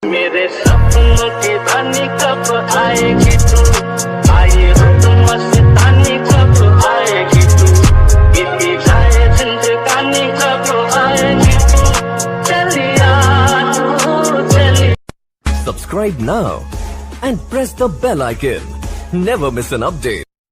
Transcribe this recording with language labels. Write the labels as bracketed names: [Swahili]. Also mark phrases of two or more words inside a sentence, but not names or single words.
[Hindi] मेरे सपनों की रानी कब आएगी तू, आए रुत मस्तानी कब आएगी तू, बीती जाए जिंदगानी कब आएगी तू, चलिया तू चलिया। [English] Subscribe now and press the bell icon. Never miss an update.